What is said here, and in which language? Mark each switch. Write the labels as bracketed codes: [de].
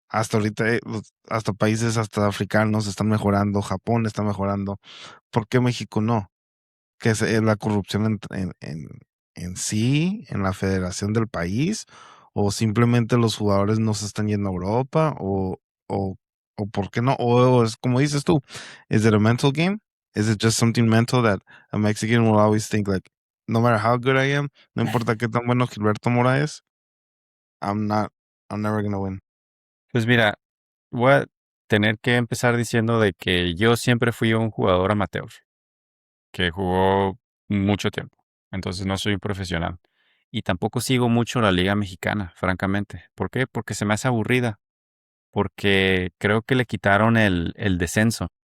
[es] hasta ahorita, hasta países hasta africanos están mejorando, Japón está mejorando. ¿Por qué México no? Que es la corrupción en sí, en la federación del país, o simplemente los jugadores no se están yendo a Europa, o, o por qué no, o es como dices tú, [en] is it a mental game? Is it just something mental that a Mexican will always think like, no matter how good I am, [es] no importa qué tan bueno Gilberto Mora es, [en] I'm not, I'm never gonna win. [es] Pues mira, voy a tener que empezar diciendo de que yo siempre fui un jugador amateur, que jugó mucho tiempo. Entonces no soy un profesional. Y tampoco sigo mucho la Liga Mexicana, francamente. ¿Por qué? Porque se me hace aburrida. Porque creo que le quitaron el descenso.